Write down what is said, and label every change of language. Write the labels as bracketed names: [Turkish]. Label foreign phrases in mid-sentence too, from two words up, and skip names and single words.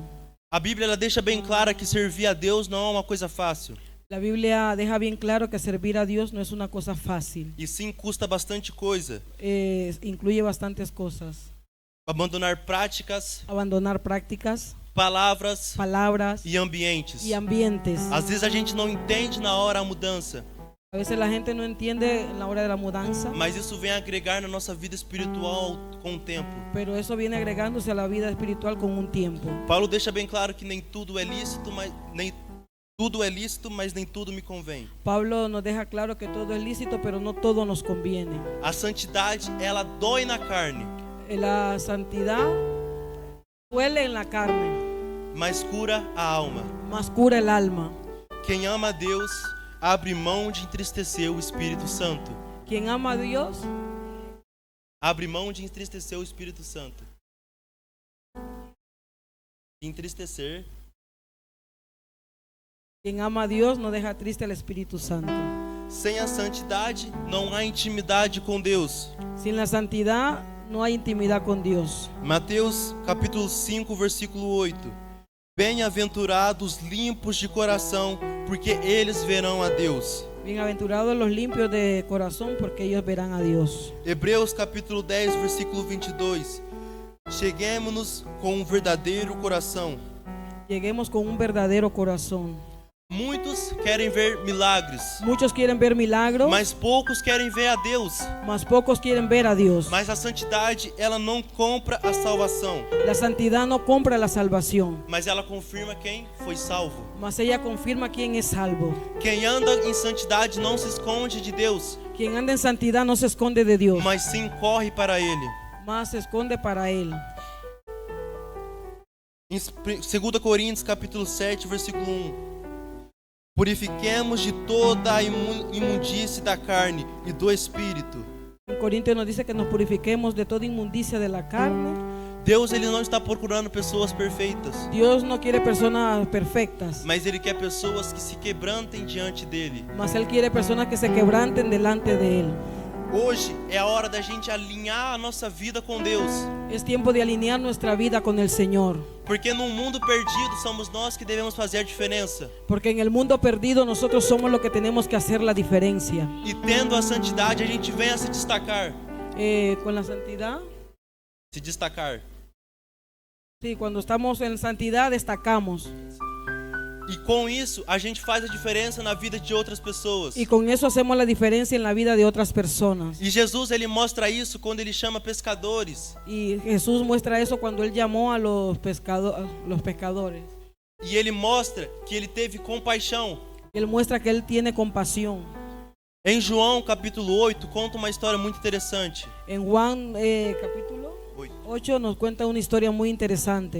[Portuguese] A Bíblia ela deixa bem clara que servir a Deus não é uma coisa fácil. [Spanish] La Biblia deja bien claro que servir a Dios no es una cosa fácil. [Portuguese] E sim custa bastante coisa. [Spanish] Incluye bastantes cosas. [Portuguese] Abandonar práticas, [Spanish] Abandonar prácticas, [Portuguese] palavras [Spanish] palabras [Portuguese] e ambientes. [Spanish] y ambientes. [Portuguese] Às vezes a gente não entende na hora a mudança, [Spanish] A veces la gente no entiende en la hora de la mudanza, [Portuguese] mas isso vem agregar na nossa vida espiritual com o tempo. [Spanish] pero eso viene agregándose a la vida espiritual con un tiempo. [Portuguese] Paulo deixa bem claro que nem tudo é lícito, mas nem tudo me convém. [Spanish] Pablo nos deja claro que todo es lícito, pero no todo nos conviene. [Portuguese] A santidade, ela dói na carne, [Spanish] La santidad duele en la carne, [Portuguese] mas cura a alma. [Spanish] mas cura el alma. [Portuguese] Quem ama a Deus abre mão de entristecer o Espírito Santo. [Spanish] Quien ama a Dios, [Portuguese] Abre mão de entristecer o Espírito Santo. Entristecer. [Spanish] quien ama a Dios no deja triste al Espíritu Santo. [Portuguese] Sem a santidade, não há intimidade com Deus. [Spanish] Sin la santidad no hay intimidad con Dios. [Portuguese] Mateus capítulo 5, versículo 8. Bem-aventurados limpos de coração, porque eles verão a Deus. [Spanish] Bienaventurados los limpios de corazón, porque ellos verán a Dios. [Portuguese] Hebreus capítulo 10, versículo 22. Cheguemo-nos com um verdadeiro coração. [Spanish] Lleguemos con un verdadero corazón. [Portuguese] Muitos querem ver milagres, [Spanish] Muchos quieren ver milagros, [Portuguese] mas poucos querem ver a Deus. [Spanish] mas pocos quieren ver a Dios. [Portuguese] Mas a santidade, ela não compra a salvação, [Spanish] La santidad no compra la salvación, [Portuguese] mas ela confirma quem foi salvo. [Spanish] mas ella confirma quién es salvo. [Portuguese] Quem anda em santidade não se esconde de Deus, [Spanish] Quien anda en santidad no se esconde de Dios, [Portuguese] mas sim corre para Ele. [Spanish] más se esconde para Él. [Portuguese] Em 2 Coríntios capítulo 7, versículo 1. Purifiquemos de toda a imundície da carne e do espírito, [Spanish] En Corintios nos dice que nos purifiquemos de toda inmundicia de la carne [Portuguese] Deus, ele não está procurando pessoas perfeitas, [Spanish] Dios no quiere personas perfectas, [Portuguese] mas ele quer pessoas que se quebrantem diante dele. [Spanish] mas Él quiere personas que se quebranten delante de Él. [Portuguese] Hoje é a hora da gente alinhar a nossa vida com Deus, [Spanish] Es tiempo de alinear nuestra vida con el Señor, [Portuguese] porque num mundo perdido somos nós que devemos fazer a diferença. [Spanish] porque en el mundo perdido nosotros somos los que tenemos que hacer la diferencia. [Portuguese] E tendo a santidade, a gente vem a se destacar. [Spanish] Con la santidad, [Portuguese] Se destacar. [Spanish] sí, cuando estamos en santidad destacamos, [Portuguese] E com isso, a gente faz a diferença na vida de outras pessoas. [Spanish] y con eso hacemos la diferencia en la vida de otras personas. [Portuguese] E Jesus, ele mostra isso quando ele chama pescadores. [Spanish] Y Jesús muestra eso cuando Él llamó a los pescadores. [Portuguese] E ele mostra que ele teve compaixão. [Spanish] Él muestra que Él tiene compasión. [Portuguese] Em João capítulo 8, conta uma história muito interessante. [Spanish] En Juan capítulo 8 nos cuenta una historia muy interesante,